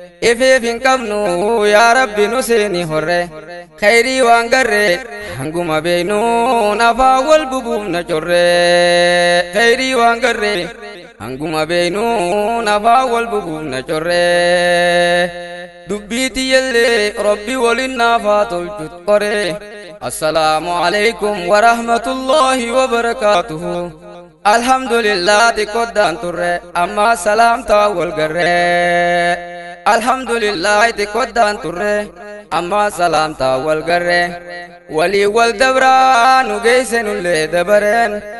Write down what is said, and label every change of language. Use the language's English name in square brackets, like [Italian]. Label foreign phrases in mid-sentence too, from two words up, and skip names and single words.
[Oromo] Ifiif hin qabnu yaa Rabbi nu seeni horre. Khayrii waan garre hanguma beeynu nafaa wal bubuufna corre. Khayrii waan garre hanguma beeynu nafaa wal bubuufna corre. Dubbii tiyyallee Rabbi waliin naafaa tolchut qore. [Arabic] السلام عليكم ورحمة الله وبركاته. [Oromo] Alhamdulillah xiqqoodhaan turre amma salaamtaa wal garre. Alhamdulillah xiqqoodhaan turre amma salaamtaa wal garre. Walii wal dabraa nu geesse nullee dabareen.